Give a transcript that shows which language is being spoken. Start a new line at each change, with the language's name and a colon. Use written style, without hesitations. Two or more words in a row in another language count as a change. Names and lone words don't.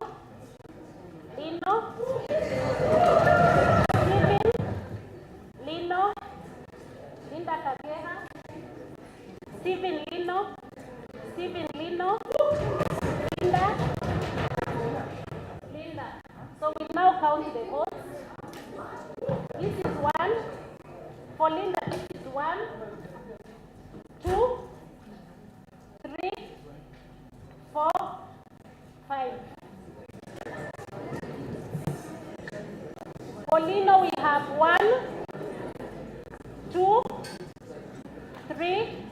English: Lino. Stephen Lino. Linda Kageha. Stephen Lino. Stephen Lino. Linda. Linda. So we now count the votes. This is 1. For Linda, this is 1, 2, 3, 4, 5. For Lino, we have 1, 2, 3,